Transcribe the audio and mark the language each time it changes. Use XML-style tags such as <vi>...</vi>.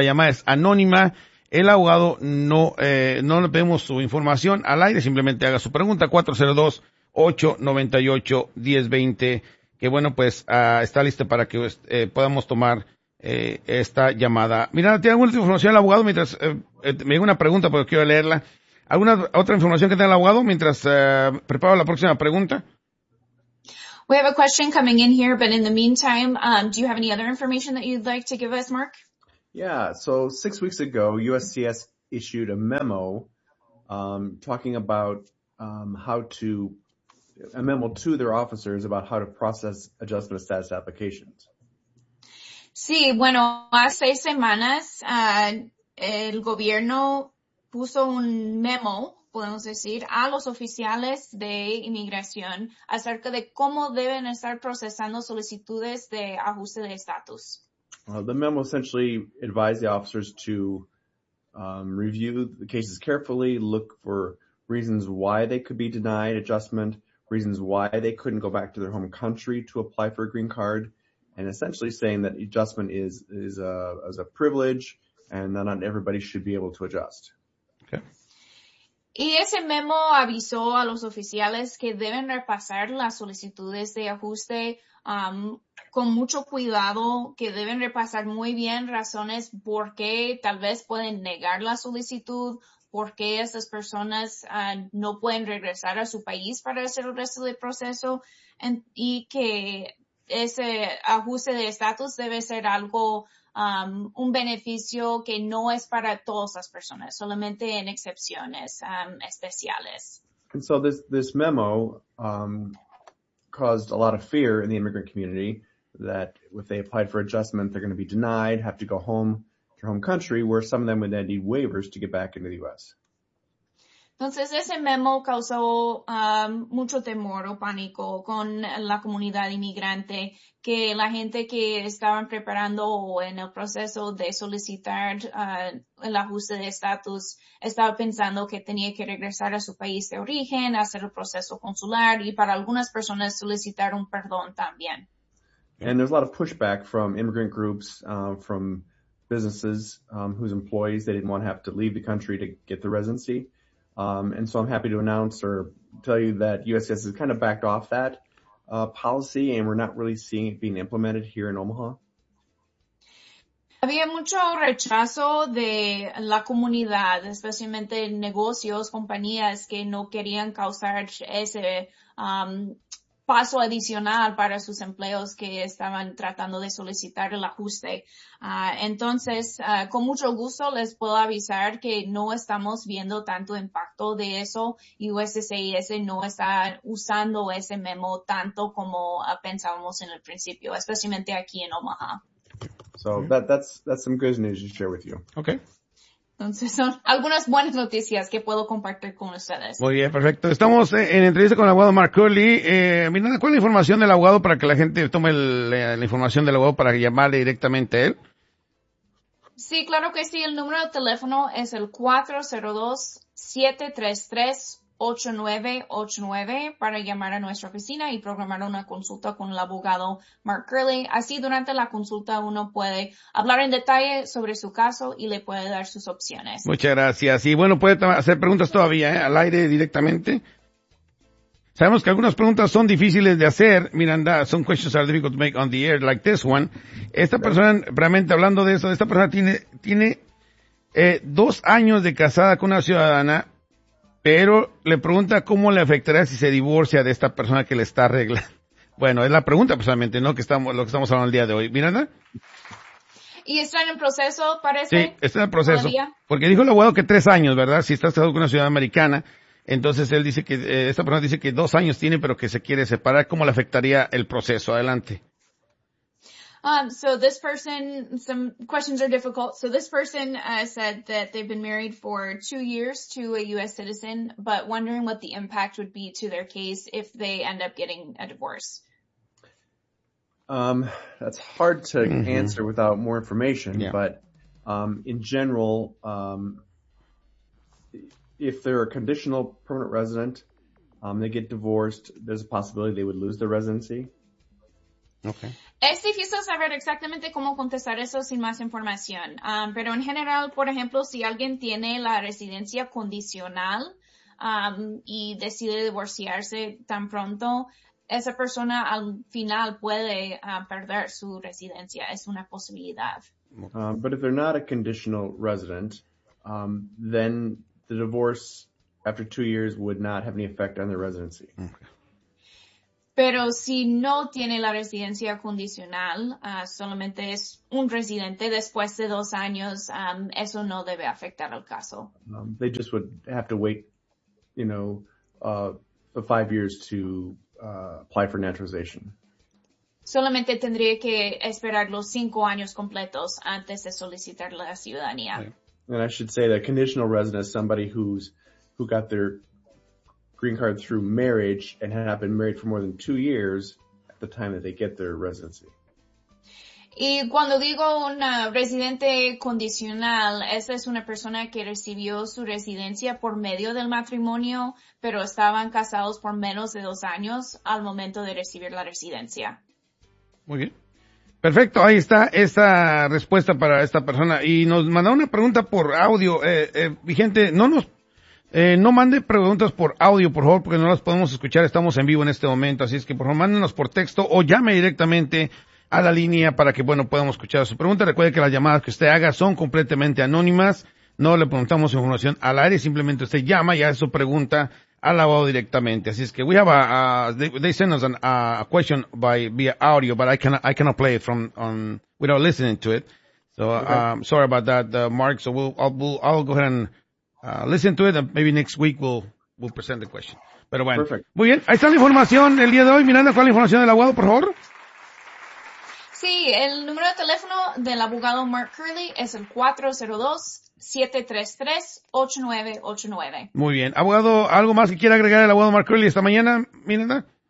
<es>La llamada es anónima. El abogado no le pedimos su información al aire, simplemente haga su pregunta 402-898-1020. Que bueno, pues está listo para que podamos tomar esta llamada. Mira, ¿tiene alguna información el abogado mientras me llega una pregunta porque quiero leerla? ¿Alguna otra información que tenga el abogado mientras preparo la próxima pregunta?</es> <en>We have a question coming in here, but in the meantime, do you have any other information that you'd like to give us, Mark? Yeah, so 6 weeks ago, USCIS issued a memo talking about a memo to their officers about how to process adjustment of status applications.</en> <es>Sí, bueno, hace semanas el gobierno puso un memo, podemos decir, a los oficiales de inmigración acerca de cómo deben estar procesando solicitudes de ajuste de estatus.</es> <en>The memo essentially advised the officers to review the cases carefully, look for reasons why they could be denied adjustment, reasons why they couldn't go back to their home country to apply for a green card, and essentially saying that adjustment is a privilege and that not everybody should be able to adjust. Okay.</en> <es>Y ese memo avisó a los oficiales que deben repasar las solicitudes de ajuste con mucho cuidado, que deben repasar muy bien razones por qué tal vez pueden negar la solicitud, por qué esas personas no pueden regresar a su país para hacer el resto del proceso, y que ese ajuste de estatus debe ser algo, un beneficio que no es para todas las personas, solamente en excepciones especiales.</es> <en>And so this memo caused a lot of fear in the immigrant community that if they applied for adjustment, they're going to be denied, have to go home to their home country, where some of them would then need waivers to get back into the U.S.</en> <es>Entonces, ese memo causó mucho temor o pánico con la comunidad inmigrante, que la gente que estaban preparando o en el proceso de solicitar el ajuste de estatus estaba pensando que tenía que regresar a su país de origen, hacer el proceso consular y para algunas personas solicitar un perdón también.</es> <en>And there's a lot of pushback from immigrant groups, from businesses whose employees, they didn't want to have to leave the country to get the residency. And so I'm happy to announce or tell you that USCIS has kind of backed off that policy, and we're not really seeing it being implemented here in Omaha.</en> <es>Había mucho rechazo de la comunidad, especialmente negocios, compañías que no querían causar ese paso adicional para sus empleos que estaban tratando de solicitar el ajuste. Entonces, con mucho gusto les puedo avisar que no estamos viendo tanto impacto de eso y USCIS no está usando ese memo tanto como pensábamos en el principio, especialmente aquí en Omaha.</es> <en>So that's some good news to share with you. Okay.</en> <es>Entonces, son algunas buenas noticias que puedo compartir con ustedes. Muy bien, perfecto. Estamos en entrevista con el abogado Mark Curley. Miranda, ¿cuál es la información del abogado para que la gente tome la información del abogado para llamarle directamente a él? Sí, claro que sí. El número de teléfono es el 402-733-8989 para llamar a nuestra oficina y programar una consulta con el abogado Mark Curley. Así, durante la consulta, uno puede hablar en detalle sobre su caso y le puede dar sus opciones. Muchas gracias. Y bueno, puede hacer preguntas todavía, al aire directamente. Sabemos que algunas preguntas son difíciles de hacer, Miranda.</es> <en>Some questions are difficult to make on the air, like this one.</en> <es>Esta persona, realmente hablando de eso, esta persona tiene 2 años de casada con una ciudadana. Pero le pregunta cómo le afectará si se divorcia de esta persona que le está arreglando. Bueno, es la pregunta precisamente, ¿no? Lo que estamos hablando el día de hoy. Miranda. ¿Y está en el proceso, parece? Sí, está en el proceso. ¿Todavía? Porque dijo el abogado que 3 años, ¿verdad? Si estás casado con una ciudadana americana, entonces él dice que, esta persona dice que 2 años tiene, pero que se quiere separar. ¿Cómo le afectaría el proceso? Adelante.</es> <en>Some questions are difficult. So this person said that they've been married for 2 years to a U.S. citizen, but wondering what the impact would be to their case if they end up getting a divorce. That's hard to answer without more information, yeah. But in general, if they're a conditional permanent resident, they get divorced, there's a possibility they would lose their residency. Okay.</en> <es>Es difícil saber exactamente cómo contestar eso sin más información. Pero en general, por ejemplo, si alguien tiene la residencia condicional, y decide divorciarse tan pronto, esa persona al final puede perder su residencia. Es una posibilidad.</es> <en>But if they're not a conditional resident, then the divorce after 2 years would not have any effect on their residency. Okay.</en> <es>Pero si no tiene la residencia condicional, solamente es un residente después de 2 años, eso no debe afectar al caso.</es> <en>They just would have to wait, you know, for 5 years to apply for naturalization.</en> <es>Solamente tendría que esperar los 5 años completos antes de solicitar la ciudadanía.</es> <en>Okay. And I should say that a conditional resident is somebody who got their green card through marriage and had not been married for more than 2 years at the time that they get their residency.</en> <es>Y cuando digo una residente condicional, esa es una persona que recibió su residencia por medio del matrimonio, pero estaban casados por menos de 2 años al momento de recibir la residencia. Muy bien. Perfecto. Ahí está esa respuesta para esta persona. Y nos mandó una pregunta por audio. Vigente, no nos No mande preguntas por audio, por favor, porque no las podemos escuchar. Estamos en vivo en este momento. Así es que, por favor, mándenos por texto o llame directamente a la línea para que, bueno, podamos escuchar su pregunta. Recuerde que las llamadas que usted haga son completamente anónimas. No le preguntamos información al aire. Simplemente usted llama y hace su pregunta al abogado directamente. Así es que</es> <en>we have they send us a question by via audio, but I cannot play it from without listening to it. So sorry about that, Mark. So I'll go ahead and listen to it, and maybe next week we'll present the question.</en> <es>Pero bueno,</es> <en>perfect.</en> <es>Muy bien. Ahí está la información el día de hoy. Miranda, ¿cuál es la información del abogado, por favor? Sí, el número de teléfono del abogado Mark Curley es el 402-733-8989. Muy bien. Abogado, ¿algo más que quiera agregar el abogado Mark Curley esta mañana, Miranda?</es>